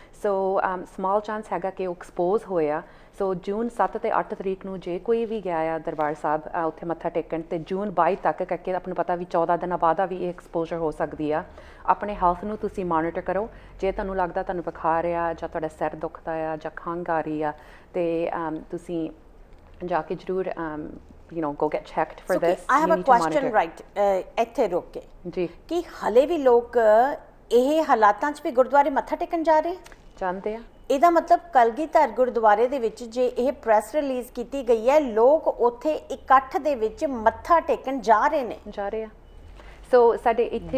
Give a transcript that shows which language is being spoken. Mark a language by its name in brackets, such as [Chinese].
[Punjabi] ਸੋ small chance ਹੈਗਾ ਕਿ ਉਹ ਐਕਸਪੋਜ਼ ਹੋਇਆ। ਸੋ ਜੂਨ 7 ਤੇ 8 ਤਰੀਕ ਨੂੰ ਜੇ ਕੋਈ ਵੀ ਗਿਆ ਆ ਦਰਬਾਰ ਸਾਹਿਬ ਉੱਥੇ ਮੱਥਾ ਟੇਕਣ, ਤੇ ਜੂਨ 22 ਤੱਕ ਕਰਕੇ ਆਪਾਂ ਨੂੰ ਪਤਾ ਵੀ 14 ਦਿਨਾਂ ਬਾਅਦ ਵੀ ਇਹ ਐਕਸਪੋਜ਼ਰ ਹੋ ਸਕਦੀ ਆ। ਆਪਣੇ ਹੈਲਥ ਨੂੰ ਤੁਸੀਂ ਮੋਨੀਟਰ ਕਰੋ। ਜੇ ਤੁਹਾਨੂੰ ਲੱਗਦਾ ਤੁਹਾਨੂੰ ਬੁਖਾਰ ਆ ਜਾਂ ਤੁਹਾਡਾ ਸਿਰ ਦੁਖਦਾ ਆ ਜਾਂ ਖੰਘ ਆ ਰਹੀ ਆ, ਤੇ ਤੁਸੀਂ ਜਾ ਕੇ ਜ਼ਰੂਰ [English] you know go get checked for this. I have a question right [Punjabi] ਇੱਥੇ ਰੁਕ ਕੇ ਜੀ, ਕਿ ਹਲੇ ਵੀ ਲੋਕ ਇਹ ਹਾਲਾਤਾਂ 'ਚ ਵੀ ਗੁਰਦੁਆਰੇ ਮੱਥਾ ਟੇਕਣ ਜਾ ਰਹੇ ਜਾਣਦੇ ਆ? ਇਹਦਾ ਮਤਲਬ ਕਲਗੀਧਰ ਗੁਰਦੁਆਰੇ ਦੇ ਵਿੱਚ ਜੇ ਇਹ ਪ੍ਰੈਸ ਰਿਲੀਜ਼ ਕੀਤੀ ਗਈ ਹੈ, ਲੋਕ ਉੱਥੇ ਇਕੱਠ ਦੇ ਵਿੱਚ ਮੱਥਾ ਟੇਕਣ ਜਾ ਰਹੇ ਆ। ਸੋ ਸਾਡੇ ਇੱਥੇ